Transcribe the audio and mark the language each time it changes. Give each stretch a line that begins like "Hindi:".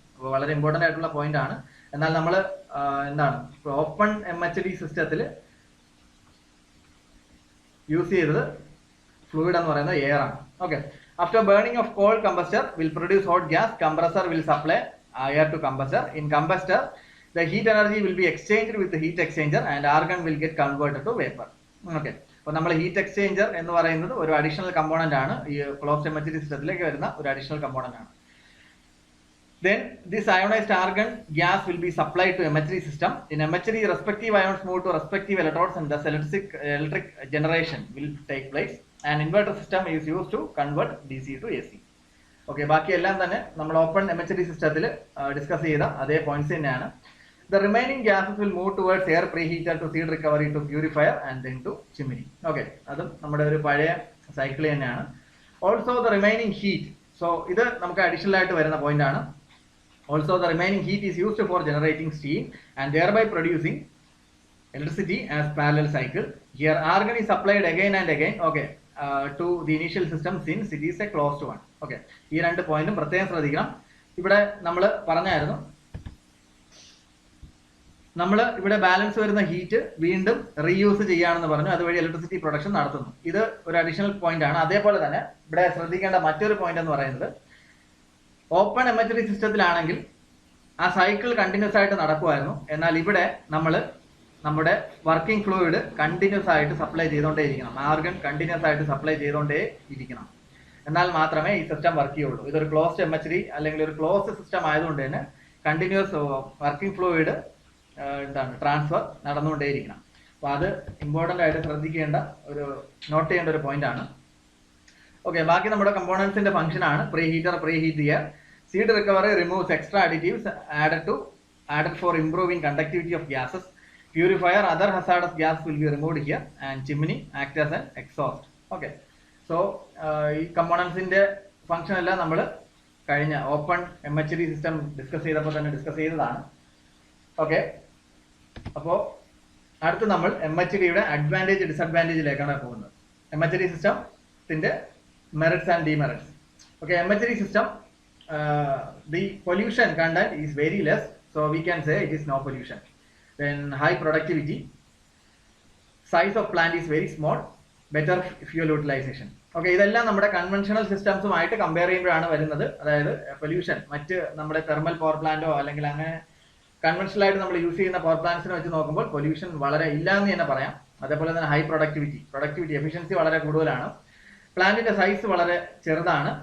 Malayalam: അപ്പോൾ വളരെ ഇമ്പോർട്ടൻ്റ് ആയിട്ടുള്ള പോയിന്റ് ആണ്. എന്നാൽ നമ്മൾ എന്താണ് ഓപ്പൺ MHD സിസ്റ്റത്തിൽ യൂസ് ചെയ്തത് ഫ്ലൂയിഡ് എന്ന് പറയുന്നത് എയർ ആണ്.
English: Okay, after burning of coal, combustor will produce hot gas. Compressor will supply air to combustor. In combustor, the heat energy will be exchanged with the heat exchanger and argon will get converted to vapor.
Malayalam: Okay, അപ്പോൾ നമ്മൾ heat exchanger എന്ന് പറയുന്നത് ഒരു additional component ആണ്. ഈ closed MHD സിസ്റ്റത്തിലേക്ക് വരുന്ന ഒരു അഡീഷണൽ കമ്പോണന്റ് ആണ്.
English: Then this ionized argon gas will be supplied to MHD system. In MHD, respective ions move to respective electrodes and thus electric generation will take place. An inverter system is used to convert DC to AC.
Malayalam: Okay, ബാക്കി എല്ലാം തന്നെ നമ്മൾ open MHD സിസ്റ്റത്തിൽ discuss ചെയ്ത അതേ points തന്നെയാണ്.
English: The remaining gases will move towards air preheater to seed recovery to purifier and then to chimney.
Malayalam: Okay, അതും നമ്മുടെ ഒരു പഴയ സൈക്കിൾ തന്നെയാണ്.
English: also the remaining heat, so
Malayalam: ഇത് നമുക്ക് അഡീഷണൽ ആയിട്ട് വരുന്ന പോയിന്റ് ആണ്.
English: Also the remaining heat is used for generating steam and thereby producing electricity as parallel cycle. Here argon is supplied again and again, okay, to the initial system since it is a closed one.
Malayalam: Okay, ഈ രണ്ട് പോയിന്റും പ്രത്യേകം ശ്രദ്ധിക്കണം. ഇവിടെ നമ്മൾ പറഞ്ഞായിരുന്നു, നമ്മൾ ഇവിടെ ബാലൻസ് വരുന്ന ഹീറ്റ് വീണ്ടും റീയൂസ് ചെയ്യാണെന്ന് പറഞ്ഞു, അതുവഴി ഇലക്ട്രിസിറ്റി പ്രൊഡക്ഷൻ നടത്തുന്നു. ഇത് ഒരു അഡീഷണൽ പോയിന്റ് ആണ്. അതേപോലെ തന്നെ ഇവിടെ ശ്രദ്ധിക്കേണ്ട മറ്റൊരു പോയിന്റ് എന്ന് പറയുന്നത്, ഓപ്പൺ MHD സിസ്റ്റത്തിലാണെങ്കിൽ ആ സൈക്കിൾ കണ്ടിന്യൂസ് ആയിട്ട് നടക്കുമായിരുന്നു. എന്നാൽ ഇവിടെ നമ്മൾ നമ്മുടെ വർക്കിംഗ് ഫ്ലൂയിഡ് കണ്ടിന്യൂസ് ആയിട്ട് സപ്ലൈ ചെയ്തുകൊണ്ടേ ഇരിക്കണം, ആർഗൺ കണ്ടിന്യൂസ് ആയിട്ട് സപ്ലൈ ചെയ്തുകൊണ്ടേ ഇരിക്കണം. എന്നാൽ മാത്രമേ ഈ സിസ്റ്റം വർക്ക് ചെയ്യുള്ളൂ. ഇതൊരു ക്ലോസ്ഡ് MHD അല്ലെങ്കിൽ ഒരു ക്ലോസ്ഡ് സിസ്റ്റം ആയതുകൊണ്ട് തന്നെ കണ്ടിന്യൂസ് വർക്കിംഗ് ഫ്ലൂയിഡ് ട്രാൻസ്ഫർ നടന്നുകൊണ്ടേയിരിക്കണം. അപ്പോൾ അത് ഇമ്പോർട്ടൻ്റ് ആയിട്ട് ശ്രദ്ധിക്കേണ്ട ഒരു നോട്ട് ചെയ്യേണ്ട ഒരു പോയിന്റ് ആണ്. ഓക്കെ, ബാക്കി നമ്മുടെ കമ്പോണൻസിന്റെ ഫംഗ്ഷൻ ആണ്.
English: Preheater, preheater. Seed recovery removes extra additives added for improving conductivity of gases. Purifier, other hazardous gas will be removed here, and chimney act as an exhaust.
Malayalam: Okay, so ഈ കമ്പോണൻസിന്റെ function എല്ലാം നമ്മൾ കഴിഞ്ഞ open MHD system discuss ചെയ്തപ്പോൾ തന്നെ discuss ചെയ്തതാണ്. Okay, അപ്പോൾ അടുത്ത് നമ്മൾ MHDയുടെ അഡ്വാൻറ്റേജ് ഡിസഡ്വാൻറ്റേജിലേക്കാണ് പോകുന്നത്. MHD സിസ്റ്റത്തിന്റെ merits and demerits.
English: Okay, MHD system, the pollution content is very less, so we can say it is no pollution. Then high productivity, size of plant is very small, better fuel utilization.
Malayalam: Okay, ഇതെല്ലാം നമ്മുടെ conventional സിസ്റ്റംസുമായിട്ട് compare ചെയ്യുമ്പോഴാണ് വരുന്നത്. അതായത് pollution മറ്റ് നമ്മുടെ thermal power പ്ലാന്റോ അല്ലെങ്കിൽ അങ്ങനെ conventional ആയിട്ട് നമ്മൾ യൂസ് ചെയ്യുന്ന പവർ പ്ലാന്റ്സിനെ വെച്ച് നോക്കുമ്പോൾ പൊല്യൂഷൻ വളരെ ഇല്ല എന്ന് തന്നെ പറയാം. അതേപോലെ തന്നെ ഹൈ പ്രൊഡക്ടിവിറ്റി എഫിഷ്യൻസി വളരെ കൂടുതലാണ്. പ്ലാന്റിന്റെ സൈസ് വളരെ ചെറുതാണ്.